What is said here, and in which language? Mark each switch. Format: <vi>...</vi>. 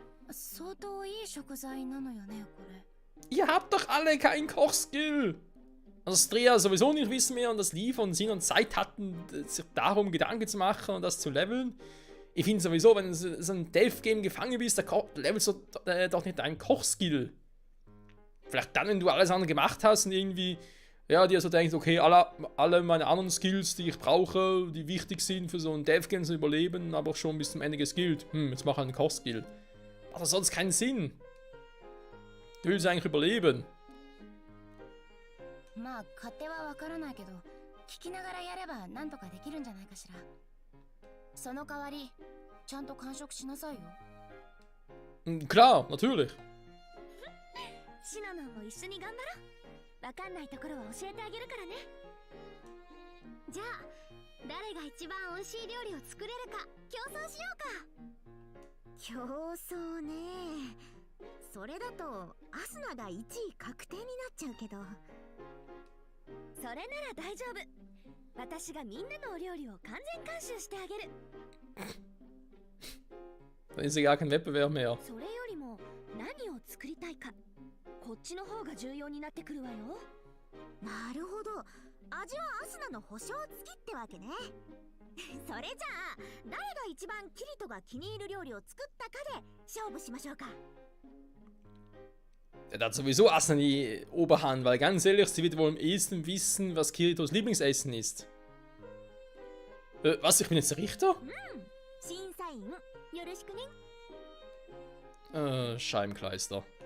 <ja>相当いい食材なのよね、これ。</ja> <de>Ihr habt doch alle keinen Kochskill! Also Strea sowieso nicht wissen mehr und dass Liva und Sinon Zeit hatten, sich darum Gedanken zu machen und das zu leveln. Ich finde sowieso, wenn du so ein Dev-Game gefangen bist, da levelst du doch nicht deinen Kochskill. Vielleicht dann, wenn du alles andere gemacht hast und irgendwie, ja, dir so denkst, okay, alle meine anderen Skills, die ich brauche, die wichtig sind für so ein Dev-Game zu überleben, aber schon bis zum Ende geskillt. Jetzt mache ich einen Kochskill. Macht das sonst keinen Sinn. Du willst eigentlich überleben.</de> <ja>まあ勝手はわからないけど聞きながらやればなんとかできるんじゃないかしら。その代わりちゃんと完食しなさいよ。</ja> <de>Klar, natürlich.</de> <ja>シノノンも一緒に頑張ろう。わかんないところは教えてあげるからね。じゃあ誰が一番美味しい料理を作れるか競争しようか。競争ね。それだとアスナが1位確定になっちゃうけど。それなら大丈夫。私がみんなのお料理を完全監修してあげる。</ja> <de>Dann ist ja gar kein Wettbewerb mehr.</de> <ja>それよりも何を作りたいか、こっちの方が重要になってくるわよ。なるほど、味はアスナの保証付きってわけね。それじゃあ誰が一番キリトが気に入る料理を作ったかで勝負しましょうか。</ja> <de>Der hat sowieso Asna die Oberhand, weil ganz ehrlich, sie wird wohl am ehesten wissen, was Kiritos Lieblingsessen ist. Was? Ich bin jetzt der Richter?</de> <ja>審査員よろしくね。</ja> <de>Scheibenkleister.</de>